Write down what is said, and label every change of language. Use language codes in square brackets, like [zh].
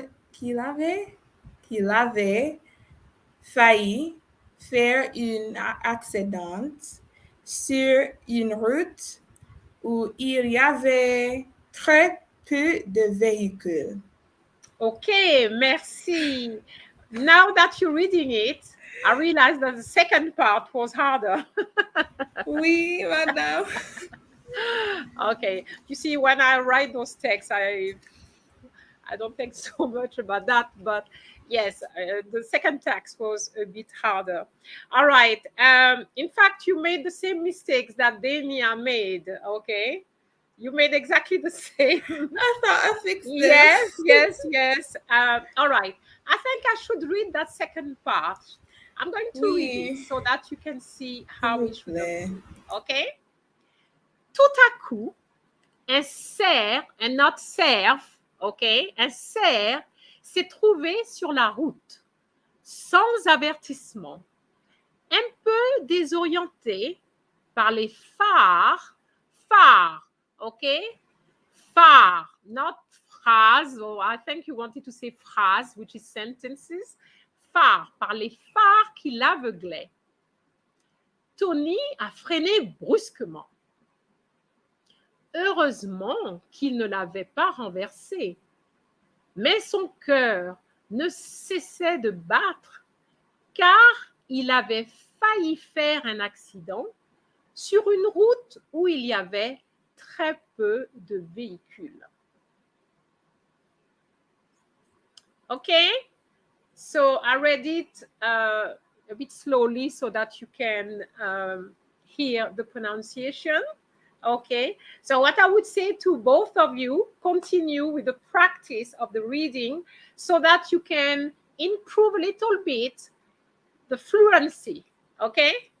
[fr] qu'il avait failli faire un accident sur une route où il y avait très peu de véhicules. Okay, merci. [en] Now that you're reading it, I realized that the second part was harder. [fr] Oui, madame. [en] Okay, you see, when I write those texts, I don't think so much about that, but yes, the second text was a bit harder. All right. In fact, you made the same mistakes that Dania made. Okay, you made exactly the same. I thought I fixed it. Yes. All right. I think I should read that second part. I'm going to read it so that you can see how it should have. Okay. [fr] Tout à coup, un cerf, [en] and not cerf, [fr] okay, un cerf s'est trouvé sur la route, sans avertissement, un peu désorienté par les phares, okay, phare, [en] not phrase, or I think you wanted to say phrase, which is sentences, [fr] phare, par les phares qui l'aveuglaient. Tony a freiné brusquement. Heureusement qu'il ne l'avait pas renversé, mais son cœur ne cessait de battre car il avait failli faire un accident sur une route où il y avait très peu de véhicules. [en] Okay, so I read it a bit slowly so that you can hear the pronunciation. Okay, so what I would say to both of you, continue with the practice of the reading so that you can improve a little bit the fluency, okay?